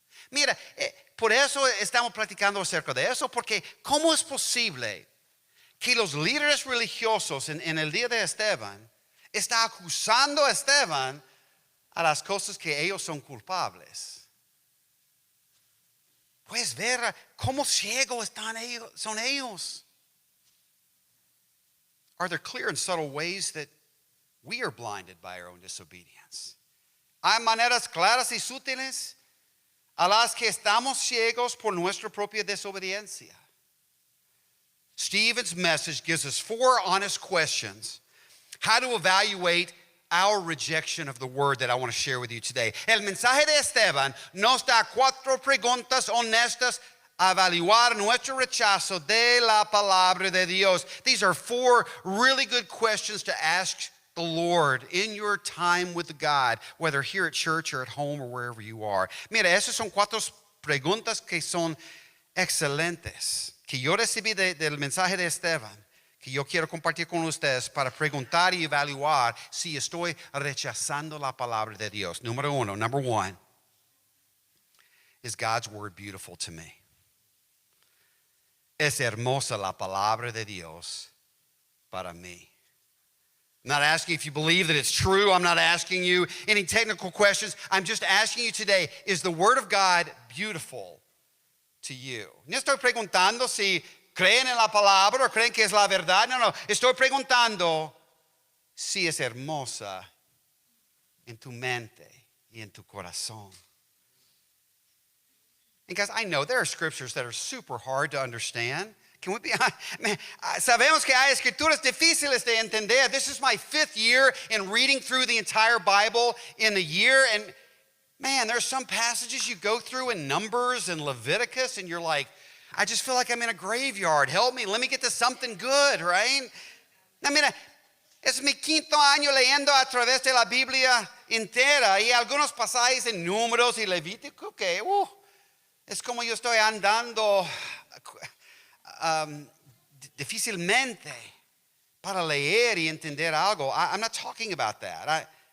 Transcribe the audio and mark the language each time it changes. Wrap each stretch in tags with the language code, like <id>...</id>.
<es>Mira, por eso estamos platicando acerca de eso, porque ¿cómo es posible que los líderes religiosos en el día de Esteban están acusando a Esteban a las cosas que ellos son culpables? Puedes ver cómo ciegos son ellos.</es> <en>Are there clear and subtle ways that we are blinded by our own disobedience?</en> <es>Hay maneras claras y sutiles a las que estamos ciegos por nuestra propia desobediencia.</es> <en>Stephen's message gives us 4 honest questions how to evaluate our rejection of the word that I want to share with you today.</en> <es>El mensaje de Esteban nos da 4 preguntas honestas a evaluar nuestro rechazo de la palabra de Dios.</es> <en>These are 4 really good questions to ask the Lord in your time with God, whether here at church or at home or wherever you are.</en> <es>Mira, esas son 4 preguntas que son excelentes, que yo recibí del mensaje de Esteban, que yo quiero compartir con ustedes para preguntar y evaluar si estoy rechazando la palabra de Dios.</es> <en>Number 1, is God's word beautiful to me?</en> <es>Es hermosa la palabra de Dios para mí.</es> <en>I'm not asking if you believe that it's true. I'm not asking you any technical questions. I'm just asking you today, is the word of God beautiful to you?</en> <es>No estoy preguntando si creen en la palabra o creen que es la verdad. No. Estoy preguntando si es hermosa en tu mente y en tu corazón.</es> <en>And guys, I know there are scriptures that are super hard to understand. Can we be</en> <es>man, sabemos que hay escrituras difíciles de entender.</es> <en>This is my 5th year in reading through the entire Bible in a year. And man, there's some passages you go through in Numbers and Leviticus and you're like, I just feel like I'm in a graveyard. Help me. Let me get to something good, right?</en> <es>Now, mira, es mi 5º año leyendo a través de la Biblia entera y algunos pasajes en Números y Levítico que, es como yo estoy andando difícilmente para leer y entender algo.</es> <en>I'm not talking about that.</en>